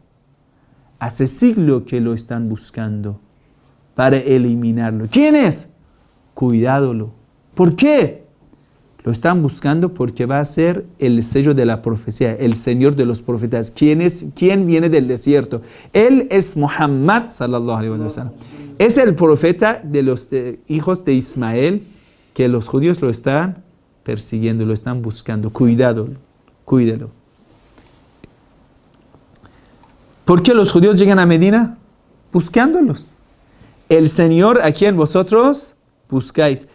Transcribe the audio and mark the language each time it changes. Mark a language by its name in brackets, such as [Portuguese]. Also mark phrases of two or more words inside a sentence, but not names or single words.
[Spanish] Hace siglo que lo están buscando para eliminarlo. ¿Quién es? Cuidádolo. ¿Por qué? Lo están buscando porque va a ser el sello de la profecía, el Señor de los profetas. ¿Quién viene del desierto? Él es Muhammad [Arabic] صلى الله عليه وسلم. [Spanish] Es el profeta de los hijos de Ismael que los judíos lo están persiguiendo, lo están buscando. Cuídelo. ¿Por qué los judíos llegan a Medina? Buscándolos. El Señor a quien vosotros buscáis.